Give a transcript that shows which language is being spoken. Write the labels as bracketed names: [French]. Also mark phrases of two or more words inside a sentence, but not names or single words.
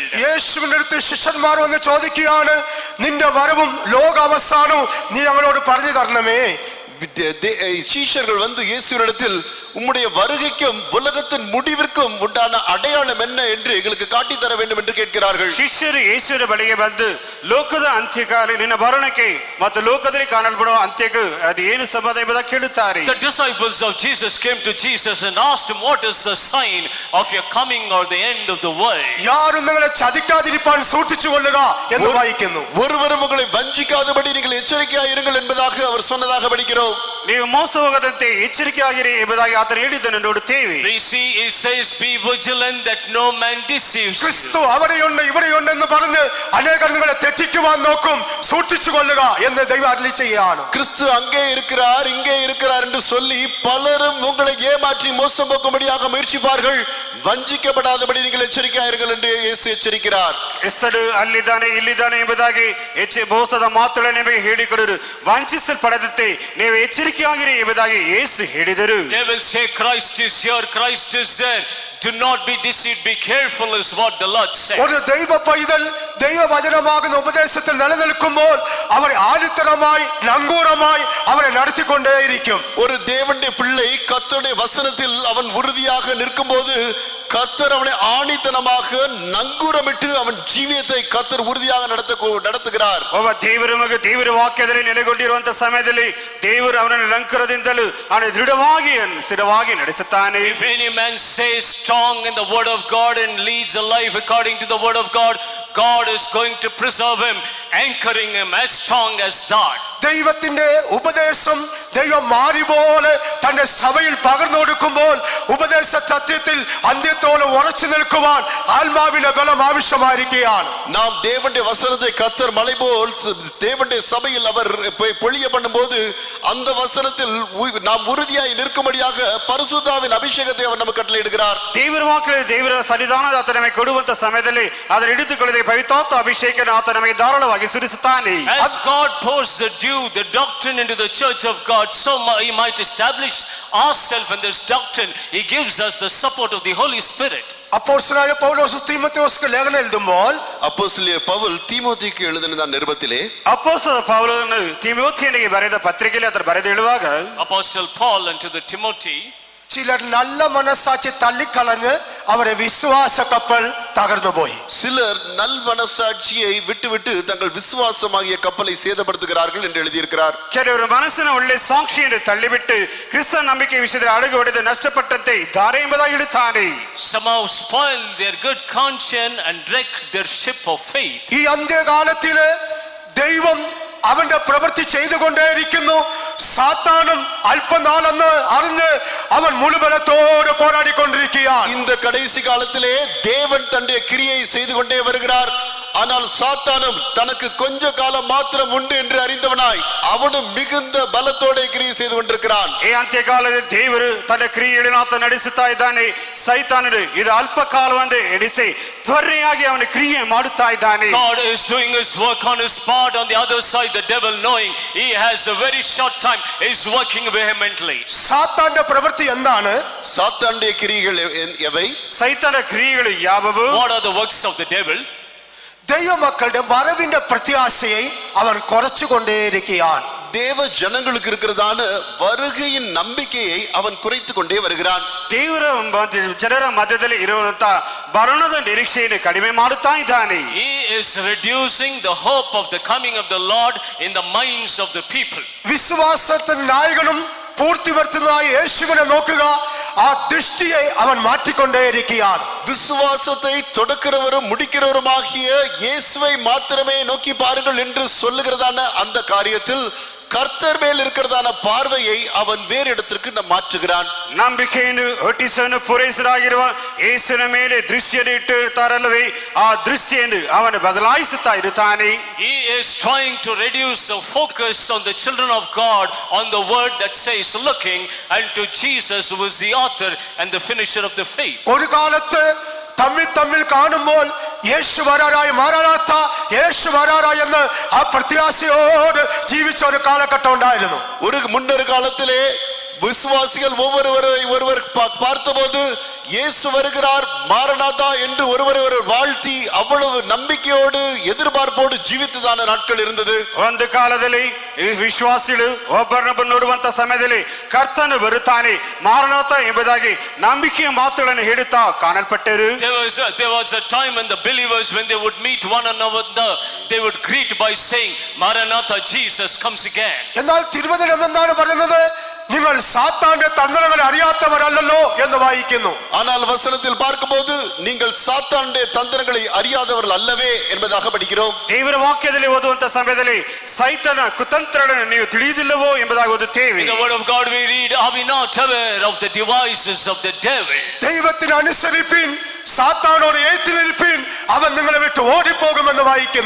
[Malayalam] യേശുവിന്റെ അടുത്ത് ശിഷ്യന്മാർ വന്ന് ചോദിക്കുകയാണ്, നിന്റെ വരവും ലോക അവസാനവും നീ ഞങ്ങളോട് പറഞ്ഞു തരണമേ. [Tamil] சீஷர்கள் வந்து இயேசுவினிடத்தில் உம்முடைய வருகைக்கும் உலகத்தின் முடிவிற்கும் உண்டான அடையாளம் என்ன என்று எங்களுக்கு காட்டி தர வேண்டும் என்று கேட்கிறார்கள். [Kannada] ಶಿಷ್ಯರು ಯೇಸುವಿನ ಬಳಿಗೆ ಬಂದು ಲೋಕದ ಅಂತ್ಯಕಾಲ ನಿನ್ನ ಬರೋಣಕ್ಕೆ ಮತ್ತು ಲೋಕದಲ್ಲಿ ಕಾಣಲ್ಪಡುವ ಅಂತ್ಯಕ್ಕೆ ಅದು ಏನು ಸಂಬಂಧ ಎಂಬುದಾಗಿ ಕೇಳುತ್ತಾರೆ. [English] The disciples of Jesus came to Jesus and asked him, what is the sign of your coming or the end of the world? [Malayalam] யாரும் നിങ്ങളെ ചതിക്കാതിരിപ്പാൻ സൂക്ഷിച്ചു കൊള്ളുക എന്ന് വായിക്കുന്നു. [Tamil] ஒருவரும் உங்களை வஞ்சிக்காதபடி நீங்கள் எச்சரிக்கையாய் இருங்கள் என்பதாக அவர் சொன்னதாக படிக்கிறோம். [Kannada] ನೀವು ಮೋಸ ಹೋಗದಂತೆ ಎಚ್ಚರಿಕೆಯಾಗಿರಿ ಎಂಬುದಾಗಿ ಆತನು ಹೇಳಿದ್ದನ್ನು ನೋಡುತ್ತೇವೆ. [English] We see he says, be vigilant that no man deceives you. [Malayalam] ക്രിസ്തു അവിടെയുണ്ട് ഇവിടെയുണ്ട് എന്ന് പറഞ്ഞ് അനേകർ നിങ്ങളെ തെറ്റിക്കുവാൻ നോക്കും. സൂക്ഷിച്ചു കൊള്ളുക എന്ന് ദൈവം അരുളി ചെയ്യുകയാണ്. [Tamil] கிறிஸ்து அங்கே இருக்கிறார் இங்கே இருக்கிறார் என்று சொல்லி பலரும் உங்களை ஏமாற்றி மோசம் போக்கும்படியாக முயற்சிப்பார்கள். வஞ்சிக்கப்படாதபடி நீங்கள் எச்சரிக்கையாயிருங்கள் என்று இயேசு எச்சரிக்கிறார். [Kannada] ಕ್ರಿಸ್ತನು ಅಲ್ಲಿದ್ದಾನೆ ಇಲ್ಲಿದ್ದಾನೆ ಎಂಬುದಾಗಿ ಮೋಸದ ಮಾತುಗಳನ್ನು ನಿಮಗೆ ಹೇಳಿಕೊಡರು. ವಂಚಿಸಲ್ಪಡದಂತೆ ನೀವು ಎಚ್ಚರಿಕೆಯಾಗಿರಿ ಎಂಬುದಾಗಿ ಯೇಸು ಹೇಳಿದರು. [English] They will say Christ is here, Christ is there. Do not be deceived, be careful is what the Lord said. [Malayalam] ഒരു ദൈവ പൈതൽ ദൈവവചനമാകുന്ന ഉപദേശത്തിൽ നിലനിൽക്കുമ്പോൾ അവരെ ആലിത്തരമായി നങ്കൂരമായി അവരെ നടത്തിക്കൊണ്ടേയിരിക്കും. [Tamil] ஒரு தேவனுடைய பிள்ளை கர்த்தருடைய வசனத்தில் அவன் உறுதியாக நிற்கும்போது கர்த்தர் அவனை ஆணித்தனமாக நங்கூரமிட்டு அவன் ஜீவியத்தை கர்த்தர் உறுதியாக நடத்துகிறார். [Kannada] ಒಬ್ಬ ದೇವರ ಮಗ ದೇವರ ವಾಕ್ಯದಲ್ಲಿ ನೆಲೆಗೊಂಡಿರುವಂತ ಸಮಯದಲ್ಲಿ ದೇವರು ಅವನನ್ನು ಲಂಕರದಿಂದಲೂ ಅವನ ದೃಢವಾಗಿ ಸ್ಥಿರವಾಗಿ ನಡೆಸುತ್ತಾನೆ. [English] If any man says strong in the word of God and leads a life according to the word of God, God is going to preserve him, anchoring him as strong as that. [Malayalam] ദൈവത്തിന്റെ ഉപദേശം ദൈവം മാറി പോലെ തന്റെ സഭയിൽ പകർന്നു കൊടുക്കുമ്പോൾ ഉപദേശ സത്യത്തിൽ അന്ത്യത്തോളം ഉറച്ചു നിൽക്കുവാൻ ആത്മാവിന്റെ ബലം ആവശ്യമായിരിക്കുകയാണ്. [Tamil] நாம் தேவனுடைய வசனத்தை கர்த்தர் மலை போல் தேவனுடைய சபையில் அவர் பொழிய பண்ணும்போது அந்த வசனத்தில் நாம் உறுதியாய் நிற்கும்படியாக பரிசுத்தாவின் அபிஷேகத்தை அவர் நமக்கு கட்டளையிடுகிறார். [Kannada] ದೇವರ ವಾಕ್ಯದಲ್ಲಿ ದೇವರ ಸನ್ನಿಧಾನದ ಆತ ನಮಗೆ ಕೊಡುವಂತ ಸಮಯದಲ್ಲಿ ಅದನ್ನು ಹಿಡಿದುಕೊಳ್ಳದೆ ಪವಿತ್ರಾತ್ಮ ಅಭಿಷೇಕನ ಆತ ನಮಗೆ ಧಾರಾಳವಾಗಿ ಸುರಿಸುತ್ತಾನೆ. [English] As God pours the dew, the doctrine into the church of God, so he might establish ourselves in this doctrine. He gives us the support of the Holy Spirit. [Malayalam] അപ്പോസ്തലനായ പൗലോസ് തീമോഥെയോസിന് ലേഖനം എഴുതുമ്പോൾ [Tamil] அப்போஸ்தலனாகிய பவுல் தீமோத்தேயுக்கு எழுதின நிருபத்திலே [Kannada] ಅಪೊಸ್ತಲ ಪೌಲನು ತಿಮೋಥೆಯನಿಗೆ ಬರೆದ ಪತ್ರಿಕೆಯಲ್ಲಿ ಆತ ಬರೆದು ಹೇಳುವಾಗ [English] Apostle Paul unto the Timothy, [Malayalam] ചിലർ നല്ല മനസ്സാക്ഷി തള്ളിക്കളഞ്ഞ് അവരെ വിശ്വാസ കപ്പൽ തകർന്നുപോയി. [Tamil] சிலர் நல் மனசாட்சியை விட்டுவிட்டு தங்கள் விசுவாசமாகிய கப்பலை சேதப்படுத்துகிறார்கள் என்று எழுதியிருக்கிறார். [Kannada] ಕೆಲವರು ಮನಸ್ಸಿನ ಒಳ್ಳೆ ಸಾಕ್ಷಿಯನ್ನು ತಳ್ಳಿಬಿಟ್ಟು ಕ್ರಿಸ್ತ ನಂಬಿಕೆ ವಿಷಯದಲ್ಲಿ ಅಡಗು ಹೊಡೆದು ನಷ್ಟಪಟ್ಟಂತೆ ಇದ್ದಾರೆ ಎಂಬುದಾಗಿ ಹೇಳುತ್ತಾನೆ. [English] somehow spoil their good conscience and wreck their ship of faith. [Malayalam] ഈ അന്ത്യകാലത്തില് ദൈവം അവന്റെ പ്രവൃത്തി ചെയ്തുകൊണ്ടേയിരിക്കുന്നു. സാത്താനും അല്പനാളെന്ന് അറിഞ്ഞ് അവൻ മുഴുബലത്തോടെ പോരാടിക്കൊണ്ടിരിക്കുകയാണ്. [Tamil] இந்த கடைசி காலத்திலே தேவன் தன்னுடைய கிரியை செய்து கொண்டே வருகிறார். ஆனால் சாத்தானும் தனக்கு கொஞ்ச காலம் மாத்திரம் உண்டு என்று அறிந்தவனாய் அவனும் மிகுந்த பலத்தோட கிரியை செய்து கொண்டிருக்கிறான். [Kannada] ಈ ಅಂತ್ಯಕಾಲದಲ್ಲಿ ದೇವರು ತನ್ನ ಕ್ರಿಯೆಗಳನ್ನು ಆತ ನಡೆಸುತ್ತಾ ಇದ್ದಾನೆ. ಸೈತಾನನು ಇದು ಅಲ್ಪ ಕಾಲವೆಂದು ಎಣಿಸಿ ತ್ವರೆಯಾಗಿ ಅವನ ಕ್ರಿಯೆ ಮಾಡುತ್ತಾ ಇದ್ದಾನೆ. [English] God is doing his work on his part. On the other side, the devil, knowing he has a very short time, is working vehemently. [Malayalam] സാത്താന്റെ പ്രവൃത്തി എന്താണ്? [Tamil] சாத்தானுடைய கிரியைகள் எவை? [Kannada] ಸೈತಾನ ಕ್ರಿಯೆಗಳು ಯಾವುವು? [English] What are the works of the devil? [Malayalam] ദൈവമക്കളുടെ വരവിന്റെ പ്രത്യാശയെ അവൻ കുറച്ചുകൊണ്ടേയിരിക്കുകയാണ്. [Tamil] தேவ ஜனங்களுக்கு இருக்கிறதான வருகையின் நம்பிக்கையை அவன் குறைத்து கொண்டே வருகிறான். [Kannada] ದೇವರ ಜನರ ಮಧ್ಯದಲ್ಲಿ ಇರುವಂತ ಬರಣದ ನಿರೀಕ್ಷೆಯನ್ನು ಕಡಿಮೆ ಮಾಡುತ್ತಾ ಇದ್ದಾನೆ. [English] He is reducing the hope of the coming of the Lord in the minds of the people. [Malayalam] വിശ്വാസത്തിന് നായകനും പൂർത്തി വരുത്തുന്നതായ യേശുവിനെ നോക്കുക, ആ ദൃഷ്ടിയെ അവൻ മാറ്റിക്കൊണ്ടേയിരിക്കുകയാണ്. [Tamil] விசுவாசத்தை தொடக்கிறவரும் முடிக்கிறவருமாகிய இயேசுவை மாத்திரமே நோக்கி பாருங்கள் என்று சொல்லுகிறதான அந்த காரியத்தில் கர்த்தர் மேல் இருக்கிறதான பார்வையை அவன் வேறு இடத்திற்கு மாற்றுகிறான். [Kannada] ನಂಬಿಕೆಯನ್ನು ಹುಟ್ಟಿಸನ್ನು ಪೂರೈಸಲಾಗಿರುವ ಯೇಸುವಿನ ಮೇಲೆ ದೃಷ್ಟಿಯನ್ನು ಇಟ್ಟಿರುತ್ತಾರಲ್ಲವೇ, ಆ ದೃಷ್ಟಿಯನ್ನು ಅವನು ಬದಲಾಯಿಸುತ್ತಾ ಇರುತ್ತಾನೆ. [English] He is trying to reduce the focus on the children of God on the word that says looking unto Jesus, who is the author and the finisher of the faith. [Malayalam] ഒരു കാലത്ത് തമ്മിൽ കാണുമ്പോൾ യേശു വരാറായി മാറാത്ത യേശു വരാറായി എന്ന് ആ പ്രത്യാശയോട് ജീവിച്ച ഒരു കാലഘട്ടം ഉണ്ടായിരുന്നു. [Tamil] முன்னொரு காலத்திலே விசுவாசிகள் ஒருவர் பார்த்தபோது இயேசு வருகிறார் மாரநாதா என்று ஒருவர் வாழ்த்தி அவ்வளவு நம்பிக்கையோடு எதிர்பார்ப்போடு ಜೀವಿತದಾನ ನಾட்கள் இருந்தது. [Kannada] ಒಂದು ಕಾಲದಲ್ಲಿ ವಿಶ್ವಾಸಿಗಳು ಒಬ್ಬರನ್ನೊಬ್ಬ ನೋಡುವಂತ ಸಮಯದಲ್ಲಿ ಕರ್ತನು ಬರುತ್ತಾನೆ ಮಾರನಾಥ ಎಂಬುದಾಗಿ ನಂಬಿಕೆಯ ಮಾತುಗಳನ್ನು ಹೇಳುತ್ತಾ ಕಾಣಲ್ಪಟ್ಟರು. [English] There was a time when the believers, when they would meet one another, they would greet by saying, Maranatha, Jesus comes again. [Malayalam] എന്നാൽ തിരുവചനം എന്താണ് പറയുന്നത്? നിങ്ങൾ സാത്താന്റെ തന്ത്രങ്ങൾ അറിയാത്തവരല്ലോ എന്ന് വായിക്കുന്നു. [Tamil] ஆனால் வசனத்தில் பார்க்கும்போது நீங்கள் சாத்தானுடைய தந்திரங்களை அறியாதவர்கள் அல்லவே என்பதாக படிக்கிறோம். [Kannada] ದೇವರ ವಾಕ್ಯದಲ್ಲಿ ಓದುವಂತ ಸಮಯದಲ್ಲಿ ಸೈತಾನ ಕುತಂತ್ರಗಳನ್ನು ನೀವು ತಿಳಿದಿಲ್ಲವೋ ಎಂಬುದಾಗಿ ಓದುತ್ತೇವೆ. [English] In the word of God we read, are we not aware of the devices of the devil? [Malayalam] ദൈവത്തിന് അനുസരിപ്പിൻ, സാത്താനോട് ഏറ്റ് നിൽപ്പിൻ, അവൻ നിങ്ങളെ വിട്ട് ഓടിപ്പോകുമെന്ന് വായിക്കുന്നു.